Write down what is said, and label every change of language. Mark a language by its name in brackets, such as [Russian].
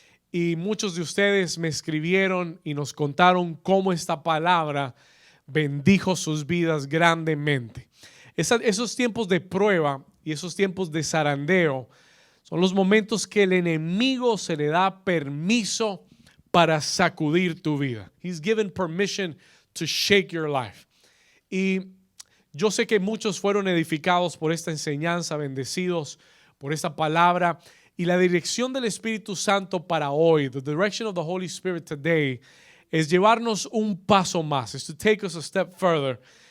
[Spanish] Y muchos de ustedes me escribieron y nos contaron cómo esta palabra bendijo sus vidas grandemente. Esos tiempos de prueba y esos tiempos de zarandeo son los momentos que el enemigo se le da permiso para sacudir tu vida. [English] He's given permission to shake your life. [Spanish] Y yo sé que muchos fueron edificados por esta enseñanza, bendecidos por esta palabra. Y la dirección del Espíritu Santo para hoy, [English] the direction of the Holy Spirit today, [Spanish] es llevarnos un paso más, [English] is to take us a step further.